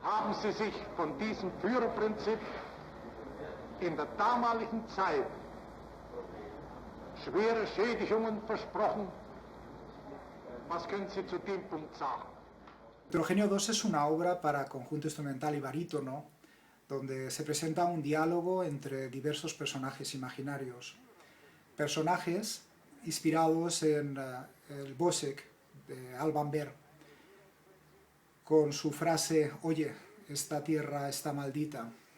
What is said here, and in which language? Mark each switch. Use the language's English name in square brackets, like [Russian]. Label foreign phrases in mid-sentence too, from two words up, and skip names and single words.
[German] haben sie sich von diesem Führerprinzip in der damaligen Zeit schwere Schädigungen versprochen. Was können Sie zu dem Punkt sagen? [Spanish] Heterogeneo 2 es una obra para conjunto instrumental y barítono, donde se presenta un diálogo entre diversos personajes imaginarios. Personajes inspirados en el Bosek de Alban Berg, con su frase, oye, esta tierra está maldita.